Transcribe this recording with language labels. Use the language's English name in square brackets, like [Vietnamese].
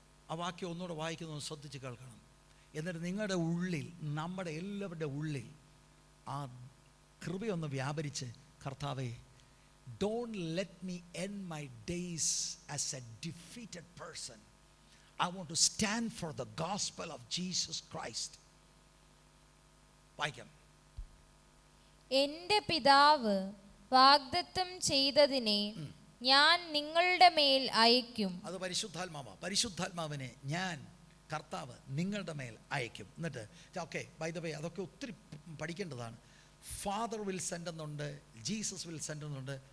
[Malayalam] ആ വാക്യം ഒന്നുകൂടെ വായിക്കുന്നത് ശ്രദ്ധിച്ച് കേൾക്കണം. എന്നിട്ട് നിങ്ങളുടെ ഉള്ളിൽ, നമ്മുടെ എല്ലാവരുടെ ഉള്ളിൽ ആ കൃപയൊന്ന് വ്യാപരിച്ച്, കർത്താവേ, [English] don't let me end my days as a defeated person. I want to stand for the gospel of Jesus Christ. [Malayalam] വായിക്കാം. എൻ്റെ പിതാവ് വാഗ്ദത്തം ചെയ്തതിനെ ഞാൻ നിങ്ങളുടെ മേൽ അയക്കും. അത് പരിശുദ്ധാത്മാവിനെ ഞാൻ, കർത്താവ്, നിങ്ങളുടെ മേൽ അയക്കും. എന്നിട്ട് ഓക്കെ, [English] by the way, [Malayalam] അതൊക്കെ ഒത്തിരി പഠിക്കേണ്ടതാണ്. [English] father will send [Malayalam] എന്നുണ്ട്, [English] Jesus will send [Malayalam] എന്നുണ്ട്.